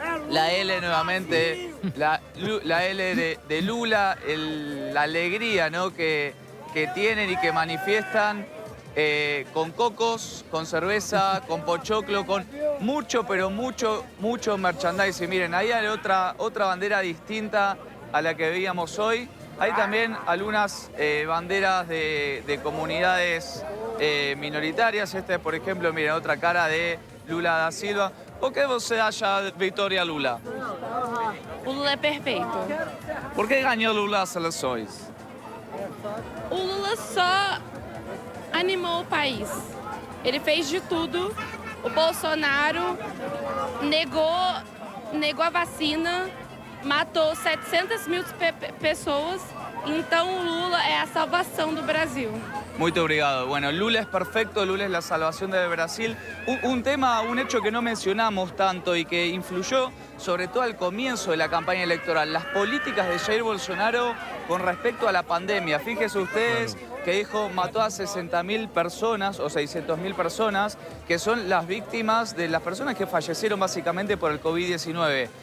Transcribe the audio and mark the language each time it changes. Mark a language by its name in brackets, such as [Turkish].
[Spanish] la L nuevamente, la L de Lula, la alegría, ¿no?, que tienen y que manifiestan con cocos, con cerveza, con pochoclo, con mucho, pero mucho merchandising. Miren, ahí hay otra bandera distinta a la que veíamos hoy. Hay también algunas banderas de comunidades minoritarias. Esta es, por ejemplo, miren, otra cara de Lula da Silva. [Portuguese] Por que você acha vitória Lula? O Lula é perfeito. Por que ganhou Lula as eleições? O Lula só animou o país. Ele fez de tudo. O Bolsonaro negou a vacina, matou 700 mil pessoas. Então o Lula é a salvação do Brasil. Muito obrigado. [Spanish] Bueno, Lula es perfecto, Lula es la salvación de Brasil. Un hecho que no mencionamos tanto y que influyó sobre todo al comienzo de la campaña electoral, las políticas de Jair Bolsonaro con respecto a la pandemia. Fíjense ustedes que dijo, mató a 60.000 personas o 600.000 personas, que son las víctimas de las personas que fallecieron básicamente por el COVID-19.